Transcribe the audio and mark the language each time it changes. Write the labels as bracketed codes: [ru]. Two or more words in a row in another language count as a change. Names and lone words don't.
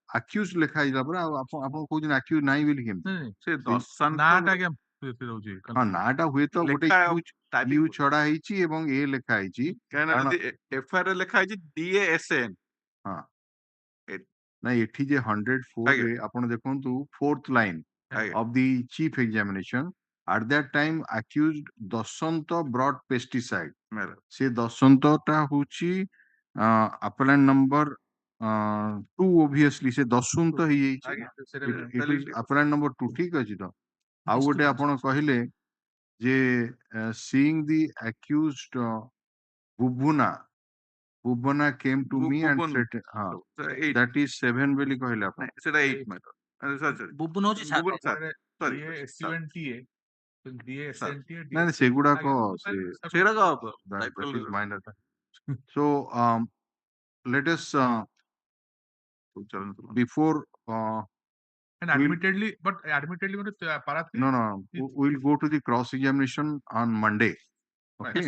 [or] ଆକ୍ୟୁଜ ଲେଖା ହେଇଥିଲା ପରା ଆଉ ଆପଣ କହୁଛନ୍ତି ଆକ୍ୟୁଜ ନାହିଁ ବୋଲି କେମିତି ସେ ଦଶାନ୍ତ ନାଁଟା ଆଜ୍ଞା ହଁ ନାଟା ହୁଏ ତ ଗୋଟେ ୟୁ ଛଡା ହେଇଛି ଏବଂ ଏ ଲେଖା ହେଇଛି କାରଣ FIR ରେ ଲେଖା ହେଇଛି DASN। ହଁ ନାଇଁ ଏଠି ଯେ 104 ରେ ଆପଣ ଦେଖନ୍ତୁ [en] 4th line of the chief examination at that time accused ଦଶନ୍ତ brought pesticide [or] ସେ ଦଶନ୍ତ ଟା ହଉଛି [en] appellant number 2 obviously [or] ସେ ଦଶନ୍ତ ହେଇଯାଇଛି [en] it is appellant number 2 [or] ଠିକ ଅଛି ତ ଆଉ ଗୋଟେ ଆପଣ କହିଲେ ଯେ [en] seeing the accused Bubuna came to me and threatened that is 7 [or] ବୋଲି କହିଲେ ଆପଣ ସେଟା 8 ମ୍ୟାଟର ବୁବୁନ ହଉଛି ନାଇଁ ସେଗୁଡାକ [en] minor so let us before and admittedly no we'll go to the cross examination on Monday, okay?